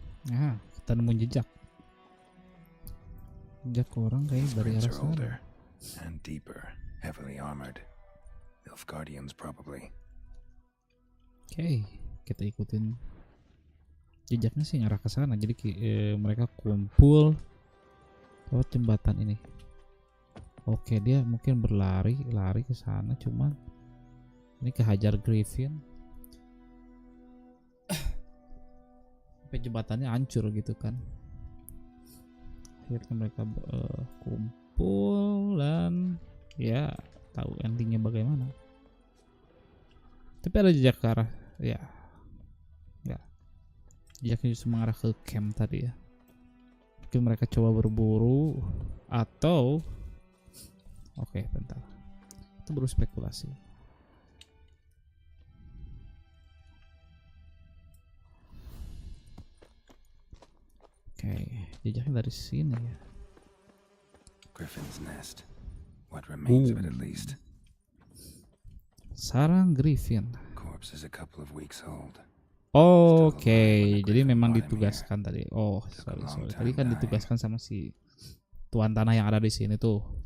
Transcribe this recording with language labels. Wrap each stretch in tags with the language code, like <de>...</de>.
<id>Nah, kita nemu jejak. Jejak orang kayak dari</id> <en>Prints</en> <id>arah</id> <en>are</en> <id>sana.</id> <en>older and deeper, heavily armored. Elf guardians probably.</en> <id>Oke, kita ikutin jejaknya sih ngarah ke sana. Jadi mereka kumpul lewat jembatan ini. Oke, dia mungkin lari ke sana, cuman ini kehajar Griffin. Sampai jembatannya hancur gitu kan. Akhirnya mereka kumpul dan ya tahu endingnya bagaimana. Tapi ada jejak ke arah, ya enggak, jejaknya justru mengarah ke camp tadi ya. Mungkin mereka coba berburu atau oke, bentar, itu baru spekulasi. Oke, jejaknya dari sini ya.</id> <en>Griffin's nest. What remains of it at least.</en> <id>Sarang Griffin.</id> <en>Corpse is a couple of weeks old.</en> <id>Oke, jadi memang ditugaskan tadi.</id> <en>Oh, sorry.</en> <id>Tadi kan ditugaskan sama si tuan tanah yang ada di sini tuh.</id>